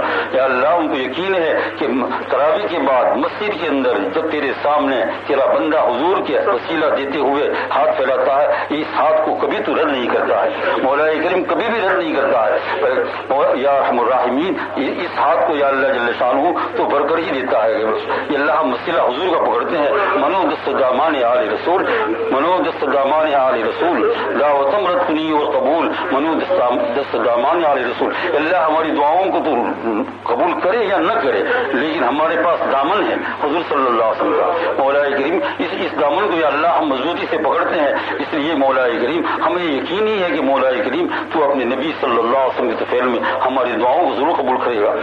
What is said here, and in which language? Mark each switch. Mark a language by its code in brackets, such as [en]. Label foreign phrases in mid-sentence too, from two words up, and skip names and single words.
[ar] یا اللہ [ur] ان کو یقین ہے کہ تراویح کے بعد مسجد کے اندر جب تیرے سامنے تیرا بندہ حضور کے وسیلہ دیتے ہوئے ہاتھ پھیلاتا ہے اس ہاتھ کو کبھی تو رد نہیں کرتا ہے. مولا کریم کبھی بھی رد نہیں کرتا ہے. [ar] یا ارحم الراحمین [ur] اس ہاتھ کو [ar] یا اللہ جل شانہ [ur] تو بھر کر ہی دیتا ہے. یہ اللہ ہم وسیلہ حضور کا پکڑتے ہیں. [fa] منو دست دامان آل رسول, منو دست دامان آل رسول دعوتم رد کنی اور قبول, منو دست دامان آل رسول. [ur] اللہ ہماری دعاؤں کو تو قبول کرے یا نہ کرے لیکن ہمارے پاس دامن ہے حضور [ar] صلی اللہ علیہ وسلم [ur] کا. مولا کریم اس دامن کو [ar] یا اللہ [ur] ہم مضبوطی سے پکڑتے ہیں. اس لیے مولا کریم ہمیں یقین ہی ہے کہ مولا کریم تو اپنے نبی [ar] صلی اللہ علیہ وسلم [ur] کے طفیل میں ہماری دعاؤں کو ضرور قبول کرے گا.